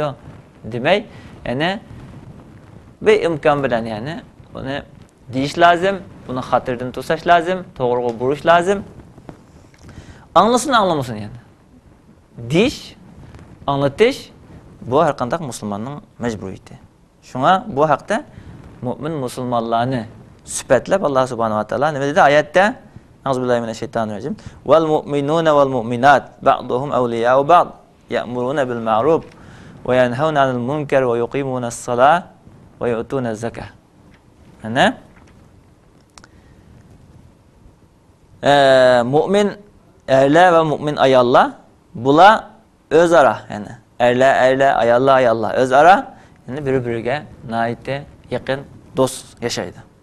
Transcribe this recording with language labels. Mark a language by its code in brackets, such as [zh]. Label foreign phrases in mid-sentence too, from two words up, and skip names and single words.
[uz] Demak, ya'ni bir imkon bilan, ya'ni uni deyish lozim, buni xatirdan to'sash lozim, to'g'riga burish lozim. Anglasin, anglamasin, ya'ni. Deyish, anglatish bu har qanday musulmonning majburiyati. Shunga bu haqda mu'min musulmonlarni sifatlab Alloh subhanahu va taolo nima dedi oyatda? [ar] أعوذ بالله من الشيطان الرجيم. والمؤمنون والمؤمنات بعضهم أولياء بعض يأمرون بالمعروف وينهون عن المنكر ويقيمون الصلاة ويؤتون الزكاة. [uz] Ana mu'min erlar va mu'min ayollar bular o'zaro, ya'ni erlar, ayollar o'zaro, ya'ni bir-biriga nihoyatda yaqin do'st yashaydi.